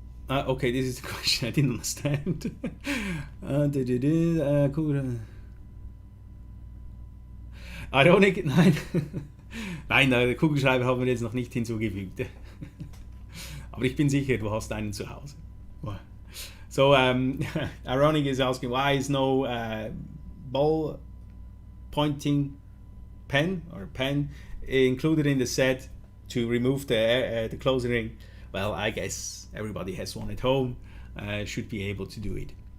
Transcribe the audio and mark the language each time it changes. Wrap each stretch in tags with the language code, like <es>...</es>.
<en>Okay, this is the question I didn't understand.</en> <de>Ironic, nein. Nein, den Kugelschreiber haben wir jetzt noch nicht hinzugefügt. Aber ich bin sicher, du hast einen zu Hause.</de> <en>So, Ironic is asking, why is no ball pointing pen or pen included in the set to remove the closing ring? Well, I guess everybody has one at home, should be able to do it.</en>